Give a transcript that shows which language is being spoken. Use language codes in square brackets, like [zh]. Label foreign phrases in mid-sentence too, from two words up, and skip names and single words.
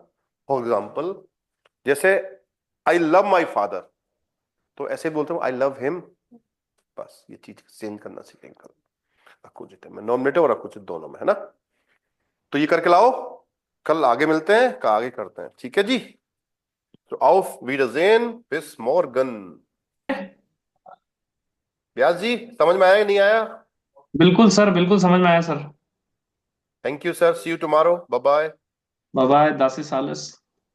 [hi] फॉर एग्जाम्पल जैसे [en] I love my father, [hi] तो ऐसे बोलते हो [en] I love him, [hi] बस ये चीज चेंज करना सीखेंगे कल अक्यूजेटिव में, नॉमिनेटिव और अक्यूजेटिव दोनों में, है ना। तो ये करके लाओ, कल आगे मिलते हैं, का आगे करते हैं, ठीक है जी। [de] तो auf Wiedersehen, bis morgen। [hi] व्यास जी समझ में आया कि नहीं आया? बिल्कुल सर, बिल्कुल समझ में आया सर। [en] thank you sir, see you tomorrow, bye bye. bye bye, दासी सालस।